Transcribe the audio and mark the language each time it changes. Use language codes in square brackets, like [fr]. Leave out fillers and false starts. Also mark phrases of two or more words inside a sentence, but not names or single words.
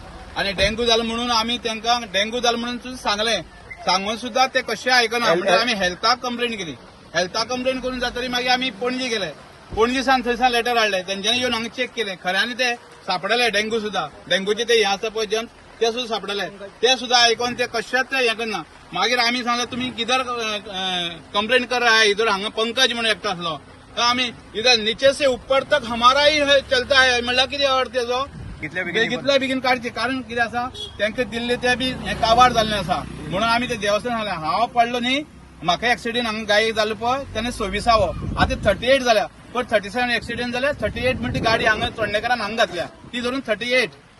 [kok] आनी डेंगू जाला म्हणून आमी तांकां डेंगू जाला म्हणून सांगलें, सांगून सुद्धा ते कशें आयकना. म्हणजे आमी हेल्थाक कंप्लेंट केली. हेल्थाक कंप्लेंट करून जातरी मागीर आमी पणजी गेले. पणजीसान थंयसान लेटर हाडले. तेंच्यांनी येवन हांगा चेक केलें. खऱ्यांनी ते सापडले डेंगू सुद्धा. डेंगूचे ते हें आसा पळय जंत ते सुद्धा सापडले. ते सुद्धा आयकून ते कशेंच हें करना. मागीर आमी सांगलें तुमी [hi] किधर कंप्लेंट कर रहा है, इधर [kok] हांगा पंकज म्हणून एकटो आसलो. तर आमी [hi] इधर नीचे से ऊपर तक हमाराही चलता है [kok] म्हणल्यार कितें अर्थ तेजो. कितल्या बेगीन काडचे, कारण कितें आसा तांकां दिल्ले ते बी हें काबार जाल्लें आसा. म्हणून आमी ते देवस्थान सांगलें हांव पडलो न्ही, म्हाका एक्सिडेंट हांगा गायेक जालो पळय तेन्ना 26वो, आतां 38 जाल्या. पण 37 एक्सिडेंट जाले. 38 म्हणटी गाडी हांगा चोडणेकारान हांगा घातल्या, ती धरून 38.